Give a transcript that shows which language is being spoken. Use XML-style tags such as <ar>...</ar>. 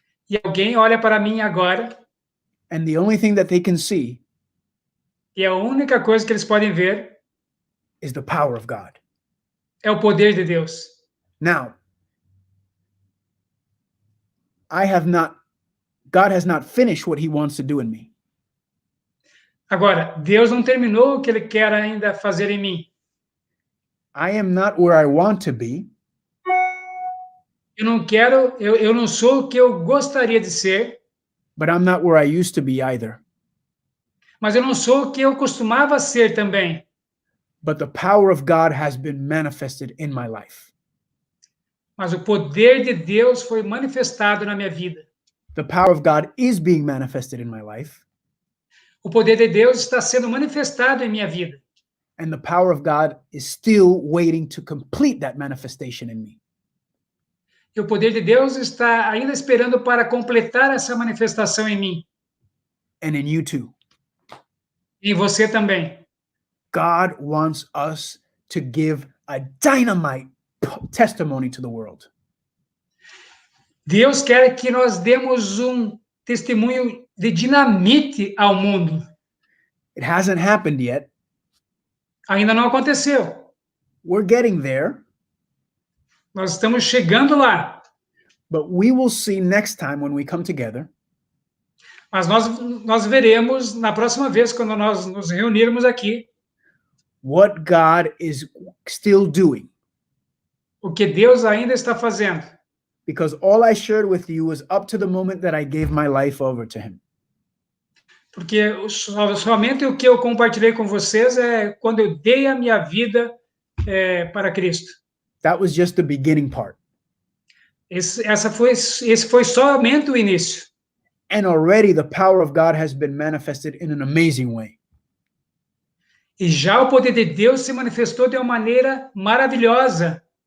<pt>e alguém olha para mim agora,</pt> <en>and the only thing that they can see</en> <pt>e a única coisa que eles podem ver</pt> <en>is the power of God.</en> <pt>é o poder de Deus.</pt> <en>Now, God has not finished what he wants to do in me.</en> <pt>Agora, Deus não terminou o que ele quer ainda fazer em mim.</pt> <en>I am not where I want to be,</en> <pt>eu não sou o que eu gostaria de ser,</pt> <en>but I'm not where I used to be either.</en> <pt>mas eu não sou o que eu costumava ser também.</pt> <en>But the power of God has been manifested in my life.</en> <pt>Mas o poder de Deus foi manifestado na minha vida.</pt> <en>The power of God is being manifested in my life.</en> <pt>O poder de Deus está sendo manifestado em minha vida.</pt> <en>And the power of God is still waiting to complete that manifestation in me.</en> <pt>E o poder de Deus está ainda esperando para completar essa manifestação em mim.</pt> <en>And in you too.</en> <pt>E em você também.</pt> <en>God wants us to give a dynamite testimony to the world.</en> <pt>Deus quer que nós demos um testemunho de dinamite ao mundo.</pt> <en>It hasn't happened yet.</en> <pt>Ainda não aconteceu.</pt> <en>We're getting there.</en> <pt>Nós estamos chegando lá.</pt> <en>But we will see next time when we come together.</en> <pt>Mas nós veremos na próxima vez, quando nós nos reunirmos aqui,</pt> <en>what God is still doing.</en> <pt>O que Deus ainda está fazendo.</pt> <en>Because all I shared with you was up to the moment that I gave my life over to him.</en> <pt>Porque somente o que eu compartilhei com vocês é quando eu dei a minha vida para Cristo.</pt> <en>That was just the beginning part.</en> <pt>Esse foi somente o início.</pt> <en>And already the power of God has been manifested in an amazing way.</en> <pt>E já o poder de Deus se manifestou de uma maneira maravilhosa.</pt>